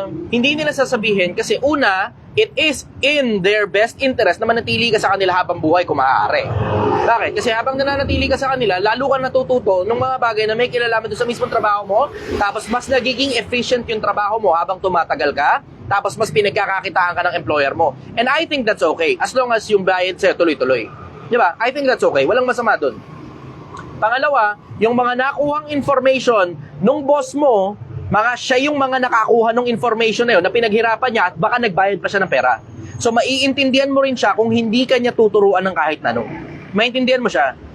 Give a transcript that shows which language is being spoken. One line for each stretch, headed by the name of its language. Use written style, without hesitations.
Filipino: Hindi nila sasabihin kasi una, it is in their best interest na manatili ka sa kanila habang buhay kung maaari. Bakit? Kasi habang nananatili ka sa kanila, lalo ka natututo ng mga bagay na may kilalaman doon sa mismong trabaho mo, tapos mas nagiging efficient yung trabaho mo habang tumatagal ka, tapos mas pinagkakakitaan ka ng employer mo.
English: And I think that's okay, as long as yung bayad sa'yo tuloy-tuloy.
Filipino: Di ba? I think that's okay. Walang masama doon. Pangalawa, yung mga nakuhang information nung boss mo, siya yung mga nakakuha ng information na yun na pinaghirapan niya at baka nagbayad pa siya ng pera. So, maiintindihan mo rin siya kung hindi ka niya tuturuan ng kahit na ano. Maintindihan mo siya.